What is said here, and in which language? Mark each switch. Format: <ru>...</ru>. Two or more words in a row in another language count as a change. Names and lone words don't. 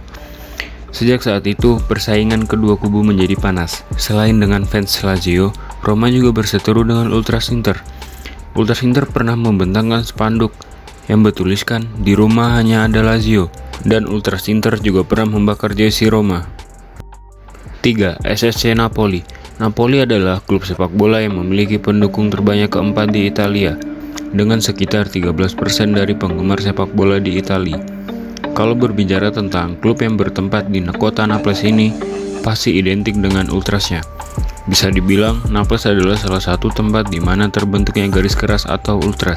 <id>Sejak saat itu, persaingan kedua kubu menjadi panas. Selain dengan fans Lazio, Roma juga berseteru dengan Ultras Inter. Ultras Inter pernah membentangkan spanduk yang bertuliskan "Di Roma hanya ada Lazio", dan Ultras Inter juga pernah membakar jersey Roma. 3. SSC Napoli. Napoli adalah klub sepak bola yang memiliki pendukung terbanyak keempat di Italia, dengan sekitar 13% dari penggemar sepak bola di Italia. Kalau berbicara tentang klub yang bertempat di kota Naples ini, pasti identik dengan ultrasnya. Bisa dibilang, Naples adalah salah satu tempat di mana terbentuknya garis keras atau ultras.</id>